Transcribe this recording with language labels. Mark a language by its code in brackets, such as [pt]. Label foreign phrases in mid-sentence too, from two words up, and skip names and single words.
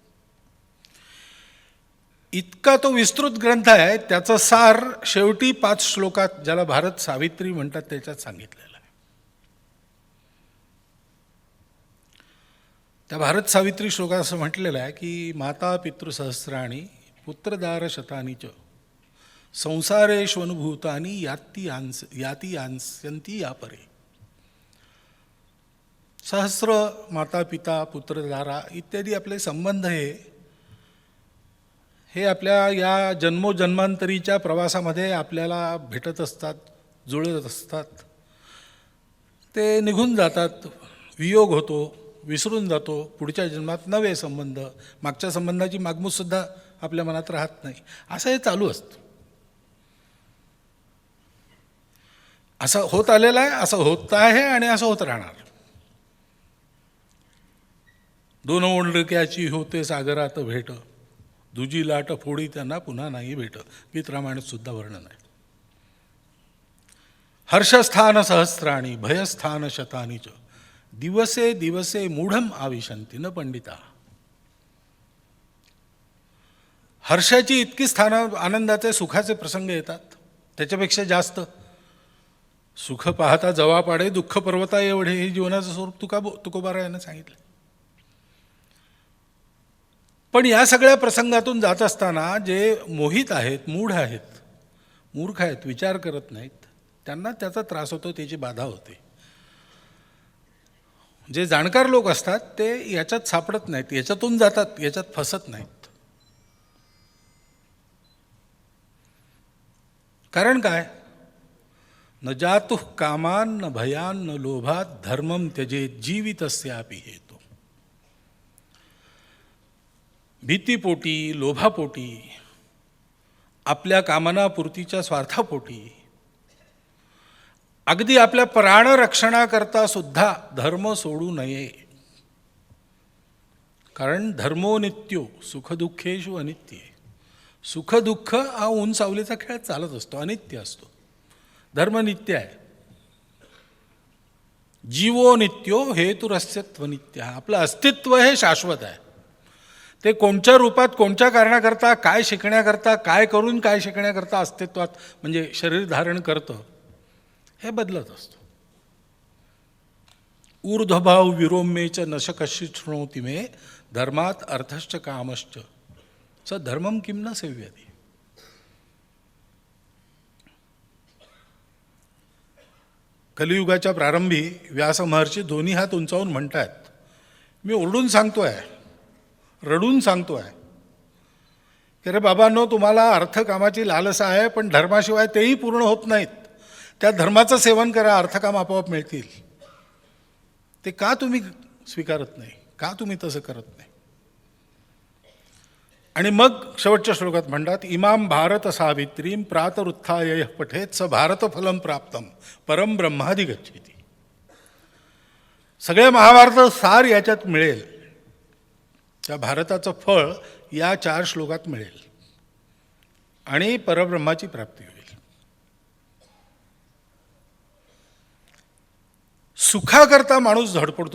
[mr] इतका तो विस्तृत ग्रंथ आहे. त्याचं सार शेवटी 5 श्लोकात, ज्याला भारत सावित्री म्हणतात, त्याच्यात सांगितलेलं आहे. [sa] त्या भारत सावित्री श्लोकात असं म्हटलेलं आहे की माता पितृसहस्राणी पुत्रदार शतानी च संसारेष्वनुभूतानी याती यांस्यंती या परे. [mr] सहस्र माता पिता पुत्रदारा इत्यादी आपले संबंध हे आपल्या या जन्मोजन्मांतरीच्या प्रवासामध्ये आपल्याला भेटत असतात, जुळत असतात. ते निघून जातात, वियोग होतो, विसरून जातो. पुढच्या जन्मात नवे संबंध, मागच्या संबंधाची मागमूतसुद्धा आपल्या मनात राहत नाही. असं हे चालू असतं. असं होत आलेलं आहे, असं होत आहे आणि असं होत राहणार. दोन ओंडक्याची होते सागरात भेट, दुजी लाट फोडी त्यांना पुन्हा नाही भेट. गीत रामायणात सुद्धा वर्णन आहे. [sa] हर्षस्थान सहस्राणी भयस्थान शतानी च दिवसे दिवसे मूढम आविशंती न पंडिता. [mr] हर्षाची इतकी स्थानं, आनंदाचे, सुखाचे प्रसंग येतात. त्याच्यापेक्षा जास्त सुख पाहता जवा पाडे, दुःख पर्वता एवढे, हे जीवनाचं स्वरूप तुकोबारायानं सांगितलं. पण या सगळ्या प्रसंगातून जात असताना जे मोहित आहेत, मूढ आहेत, मूर्ख आहेत, विचार करत नाहीत, त्यांना त्याचा त्रास होतो, त्याची बाधा होते. जे जाणकार लोक असतात ते याच्यात सापडत नाहीत, याच्यातून जातात, याच्यात फसत नाहीत. कारण काय? [sa] न जातु कामान न भयान न लोभात धर्मम त्यजेत जीवितस्यापि हेतु. [mr] भीतीपोटी, लोभापोटी, आपल्या कामनापूर्तीच्या स्वार्थापोटी, अगदी आपल्या प्राणरक्षणाकरता सुद्धा धर्म सोडू नये. [sa] कारण धर्मो नित्यो सुखदुःखेषु अनित्ये. [mr] सुखदुःख हा ऊन सावलीचा खेळ चालत असतो, अनित्य असतो. धर्म नित्य आहे. [sa] जीवो नित्यो हेतुरस्यत्व नित्य. [mr] आपलं अस्तित्व हे शाश्वत आहे. ते कोणत्या रूपात, कोणत्या कारणाकरता, काय शिकण्याकरता, काय करून काय शिकण्याकरता अस्तित्वात म्हणजे शरीर धारण करतं, हे बदलत असतं. [sa] ऊर्ध्वभाव विरोम्येच नशकशी शृणोति मे धर्मात अर्थश्च कामश्च स धर्मम किम न सेव्यते. [mr] कलियुगाच्या प्रारंभी व्यास महर्षी दोन्ही हात उंचावून म्हणतात, मी ओरडून सांगतोय, रडून सांगतोय की रे बाबांनो, तुम्हाला अर्थकामाची लालसा आहे, पण धर्माशिवाय तेही पूर्ण होत नाहीत. त्या धर्माचं सेवन करा, अर्थकाम आपोआप मिळतील. ते का तुम्ही स्वीकारत नाही? का तुम्ही तसं करत नाही? आणि मग शेवटच्या श्लोकात म्हणतात, [sa] इमाम भारत सावित्रीम प्रातरुत्थाय पठेत स भारतफलम प्राप्तम परम ब्रह्माधिगच्छेती. [mr] सगळे महाभारत सार याच्यात मिळेल. त्या भारताचं फळ या 4 श्लोकात मिळेल आणि परब्रह्माची प्राप्ती होईल. सुखाकरता माणूस धडपडतो.